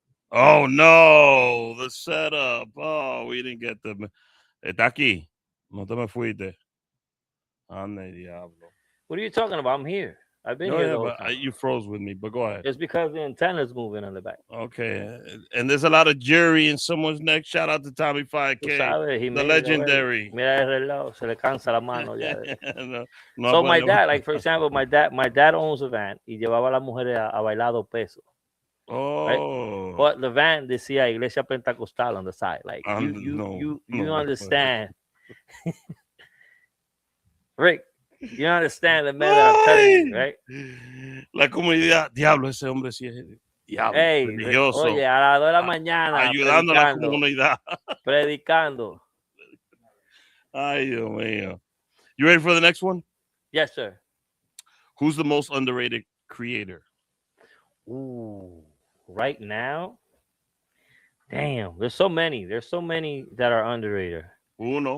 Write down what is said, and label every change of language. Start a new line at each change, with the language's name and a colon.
English: Oh no, the setup. Oh, we didn't get them.
Spanish: Está aquí. No te me fuiste. Ande diablo.
English: What are you talking about? I'm here. I've been No, here yeah, the whole but time. you froze with me. But go ahead. It's because the antenna's moving on the back. Okay, and there's a lot of jury in someone's neck. Shout out to Tommy 5K, the legendary.
Spanish: Mira el reloj, se le cansa la mano ya. No
English: So my dad, like for example, my dad owns a van
Spanish: y llevaba a las mujeres a bailar 2 pesos. Oh,
English: right? But the van
Spanish: decía
English: Iglesia Pentecostal on the side. Like you understand, Rick. You understand the man that I'm telling you, right?
Spanish: La comunidad, diablo, ese hombre sí es diablo, religioso. Oye, a las 2 de la mañana ayudando a la comunidad. Predicando. Ay, Dios mío.
English: You ready for the next one? Yes, sir. Who's the most underrated creator? Ooh, right now? Damn, there's so many. There's so many that are underrated.
Spanish: Uno.